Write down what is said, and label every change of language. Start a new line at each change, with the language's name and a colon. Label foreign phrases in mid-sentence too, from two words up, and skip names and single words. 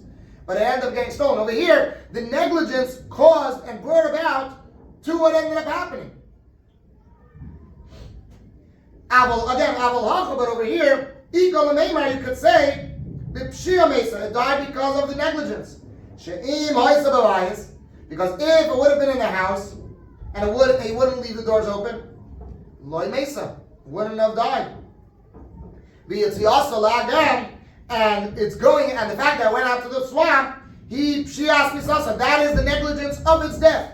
English: But it ended up getting stolen. Over here, the negligence caused and brought about to what ended up happening.
Hebrew: אבל הכא,
English: but over here,
Hebrew: איכא למימר,
English: you could say,
Hebrew: בפשיעה מתה,
English: it died because of the negligence.
Hebrew: שאם היתה בבית,
English: because if it would have been in the house, and he wouldn't leave the doors open,
Hebrew: לא מתה,
English: wouldn't have died.
Hebrew: ויצאת לאגם,
English: and it's going, and the fact that it went out to the swamp,
Hebrew: פשיעת מיתתה,
English: that is the negligence of its death.